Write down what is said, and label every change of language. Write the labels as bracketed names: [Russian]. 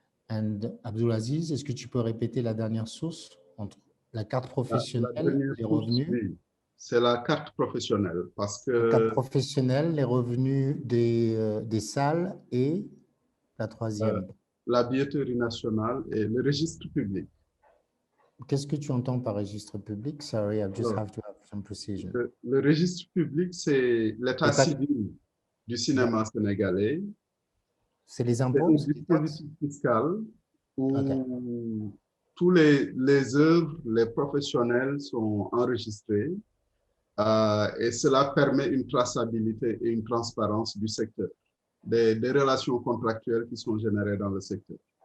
[French] And Abdulaziz, est-ce que tu peux répéter la dernière source entre la carte professionnelle, les revenus? Oui, c'est la carte professionnelle parce que... La carte professionnelle, les revenus des salles et la troisième. La billetterie nationale et le registre public. Qu'est-ce que tu entends par registre public? [English] Sorry, I just have to have some precision. [French] Le registre public, c'est l'état civil du cinéma sénégalais. C'est les impôts? C'est un dispositif fiscal où tous les œuvres, les professionnels sont enregistrés et cela permet une traçabilité et une transparence du secteur, des relations contractuelles qui sont générées dans le secteur.